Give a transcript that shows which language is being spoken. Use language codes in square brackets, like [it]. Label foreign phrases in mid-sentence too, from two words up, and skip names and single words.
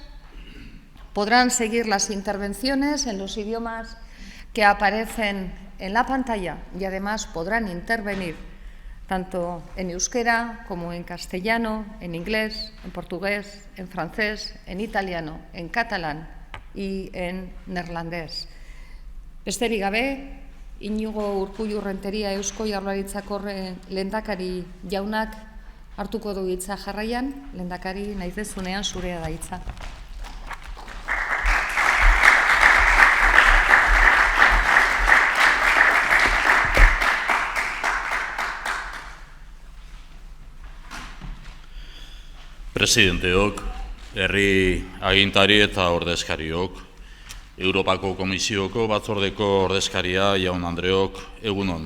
[es] Podrán seguir las intervenciones en los idiomas que aparecen en la pantalla y además podrán intervenir tanto en euskera como en castellano, en inglés, en portugués, en francés, en italiano, en catalán y en neerlandés. [eu] Besterik gabe, Inigo Urkullu Renteria Eusko Jaurlaritzako lehendakari jaunak hartuko du hitza jarraian. Lehendakari, nahi dezunean zurea da hitza. Presidenteok, herri agintari eta ordezkariok, Europako Komisioko batzordeko ordezkaria jaun Andreok, egunon.